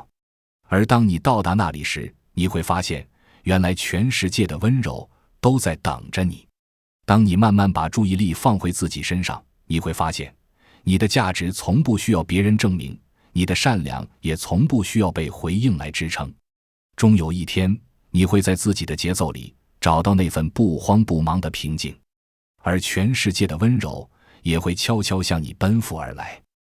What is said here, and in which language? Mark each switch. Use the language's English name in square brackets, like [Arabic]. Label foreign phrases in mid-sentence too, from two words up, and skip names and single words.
[Chinese] 而當你到達那裡時，你會發現，原來全世界的溫柔都在等着你。當你慢慢把注意力放回自己身上，你會發现，你的價值從不需要別人證明，你的善良也從不需要被回應來支撐。終有一天，你會在自己的節奏裡找到那份不慌不忙的平靜，而全世界的溫柔也會悄悄向你奔赴而來。